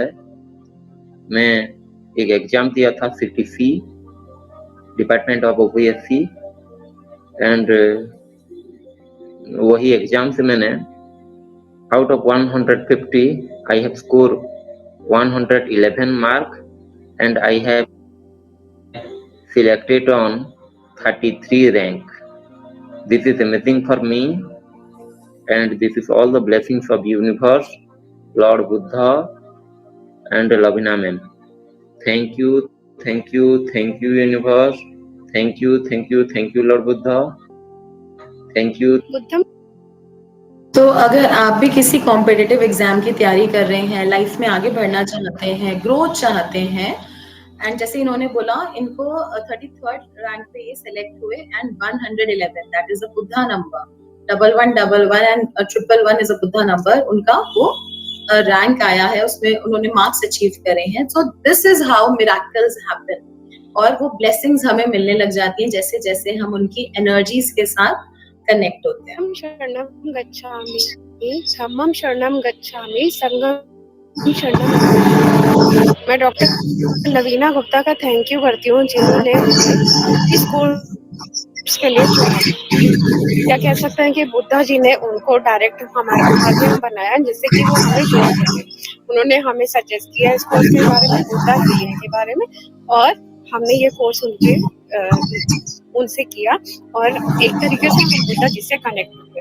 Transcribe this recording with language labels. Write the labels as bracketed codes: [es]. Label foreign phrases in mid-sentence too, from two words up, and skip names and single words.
[hi] मैं एक एग्जाम दिया था [en] CTC, department of OPSC, and [hi] वही एग्जाम से मैंने [en] out of 150 I have score 111 mark, and I have selected on 33 rank. This is amazing for me, and this is all the blessings of universe, Lord Buddha, and Lavina ma'am. Thank you, thank you, thank you, universe. Thank you, thank you, thank you, Lord Buddha. Thank you. [pi] बुद्धम [hi] तो अगर आप भी किसी कॉम्पिटिटिव एग्जाम की तैयारी कर रहे हैं, लाइफ में आगे बढ़ना चाहते हैं, ग्रोथ चाहते हैं, एंड जैसे इन्होंने बोला इनको 33rd रैंक पे ये सिलेक्ट हुए एंड 111 [en] that is a Buddha number, 1111 and 111 is a Buddha number, [hi] उनका वो रैंक आया है, उसमें उन्होंने [en] marks achieve [hi] करे हैं. [en] so this is how miracles happen, [hi] और वो ब्लेसिंग्स हमें मिलने लग जाती हैं जैसे जैसे हम उनकी एनर्जीज के साथ कनेक्ट होते हैं. [pi] हम शरणम गच्छामि, धम्मम शरणम गच्छामि, संघम शरणम गच्छामि. [hi] मैं डॉक्टर लवीना गुप्ता का [en] thank you [hi] करती हूँ जिन्होंने हमें इस कोर्स के लिए चुना. या कह सकते हैं कि बुद्धा जी ने उनको डायरेक्ट हमारे माध्यम बनाया जिससे कि वो हमें जोड़ सके. उन्होंने हमें सजेस्ट किया इस कोर्स के बारे में, [en] Buddha healing [hi] के बारे में, और हमने ये कोर्स उनसे किया और एक तरीके से हम बुद्धा जी से कनेक्ट हुए.